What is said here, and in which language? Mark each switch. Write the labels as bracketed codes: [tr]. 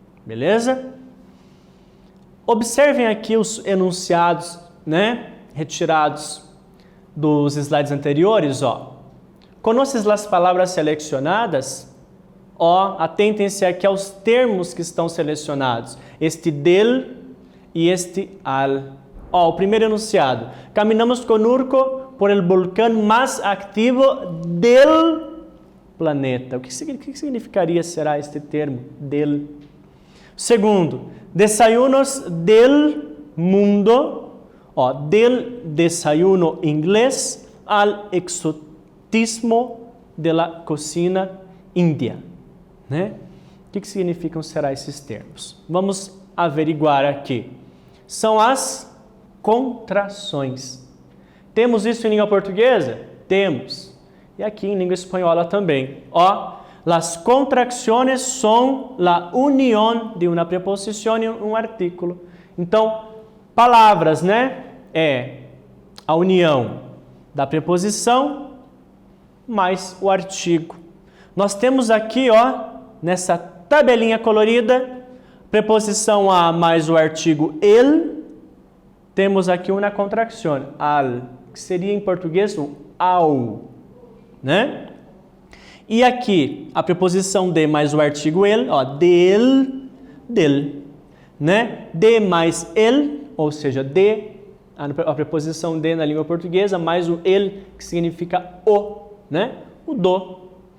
[pt] Beleza? Observem aqui os enunciados, retirados dos slides anteriores. Conoces as palavras selecionadas? Atentem-se aqui aos termos que estão selecionados. Este del e este al. O primeiro enunciado. [es] Caminamos con Urco por el volcán más activo del planeta. [pt] O que significaria, será, este termo? [es] Del. Segundo, desayunos del mundo. Del desayuno inglês al exotismo de la cocina india. [pt] O que significam, será, esses termos? Vamos averiguar aqui. São as contrações. Temos isso em língua portuguesa? Temos. E aqui em língua espanhola também. [es] Las contracciones son la unión de una preposición y un artículo. [pt] Então, palavras, é a união da preposição mais o artigo. Nós temos aqui, nessa tabelinha colorida, preposição a mais o artigo el, temos aqui uma contração, al, que seria em português o ao, E aqui, a preposição de mais o artigo el, del, De mais el, ou seja, de, a preposição de na língua portuguesa, mais o el, que significa o, O do.